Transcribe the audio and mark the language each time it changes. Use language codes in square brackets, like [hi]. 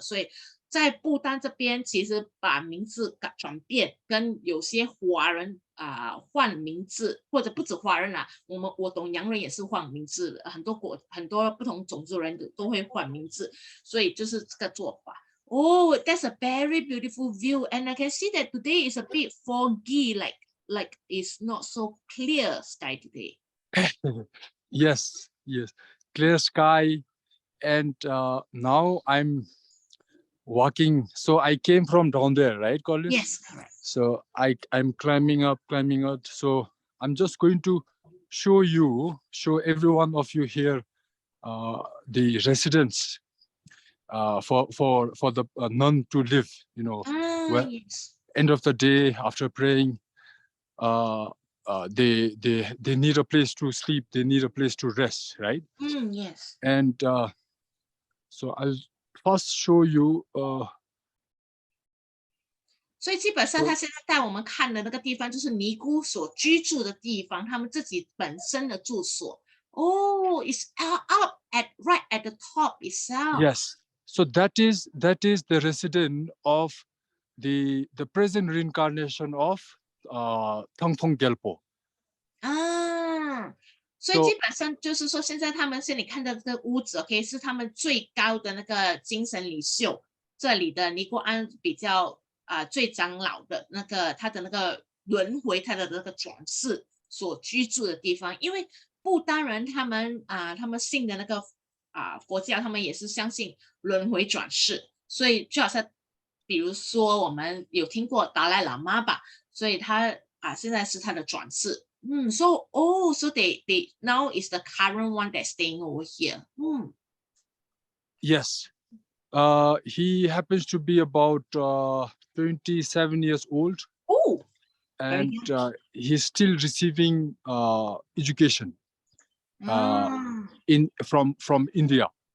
[zh] 所以在不丹这边，其实把名字转变，跟有些华人换名字，或者不止华人啦，我懂洋人也是换名字，很多不同种族人都会换名字，所以就是这个做法。 [en] Oh, that's a very beautiful view, and I can see that today is a bit foggy, like it's not so clear sky today. Yes, clear sky, and now I'm walking. So I came from down there, right, Colin? Yes, correct. So I'm climbing up. So I'm just going to show every one of you here the residence for the nun to live. Yes. End of the day after praying, they need a place to sleep. They need a place to rest, right? Yes. And so I'll first show you [zh] 所以基本上他现在带我们看的那个地方就是尼姑所居住的地方，他们自己本身的住所。 [en] Oh, it's up at right at the top itself. Yes. So that is the resident of the present reincarnation of Thangthong Gelpo. [zh] 啊，所以基本上就是说，现在他们你看到这个屋子 ，OK， 是他们最高的那个精神领袖，这里的尼姑庵比较最长老的那个他的那个轮回，他的那个转世所居住的地方，因为不丹人他们他们信的那个佛教，他们也是相信轮回转世，所以就好像比如说我们有听过达赖喇嘛吧，所以他现在是他的转世。 [en] So they now is the current one that's staying over here. Yes. He happens to be about 27 years old. Oh, and he's still receiving education from India.